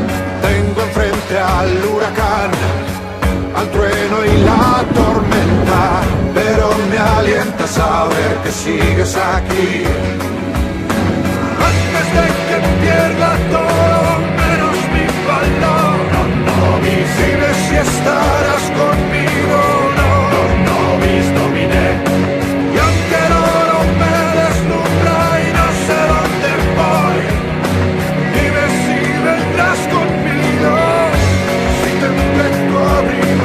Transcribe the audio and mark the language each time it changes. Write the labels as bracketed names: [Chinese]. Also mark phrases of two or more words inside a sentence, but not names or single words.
[Spanish] Tengo enfrente al huracán, al trueno y la tormenta, pero me alienta saber que sigues aquí. Antes de que pierda todo menos mi valor, [Latin] non nobis, [Spanish] dime si estarás conmigo o no. [Latin] Non nobis Domine. [Spanish] Y aunque el oro me deslumbra y no sé dónde voy, dime si vendrás conmigo, si tendré tu abrigo.